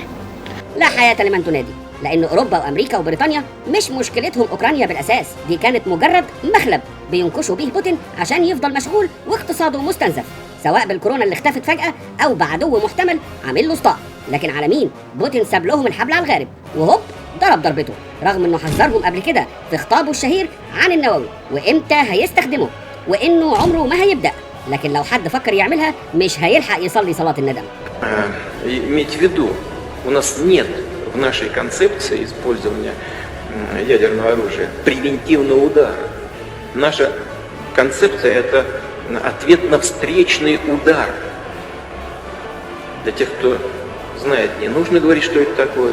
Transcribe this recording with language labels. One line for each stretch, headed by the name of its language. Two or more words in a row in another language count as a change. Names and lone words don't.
Arabic: لا حياة لمن تنادي، لأن أوروبا وأمريكا وبريطانيا مش مشكلتهم أوكرانيا بالأساس، دي كانت مجرد مخلب بينكشوا بيه بوتين عشان يفضل مشغول واقتصاده مستنزف، سواء بالكورونا اللي اختفت فجأة أو بعدو محتمل عامل له اسطاء. لكن على مين؟ بوتين ساب لهم الحبل على الغارب وهوب ضرب ضربته، رغم انه حذرهم قبل كده في خطابه الشهير عن النووي وامتى هيستخدمه وانه عمره ما هيبدأ، لكن لو حد فكر يعملها مش هيلحق يصلي صلاة الندم.
Russian: Имейте в виду, у нас нет в нашей концепции использования ядерного оружия превентивного удара. Наша концепция – это ответ на встречный удар. Для тех, кто знает, не нужно говорить, что это такое.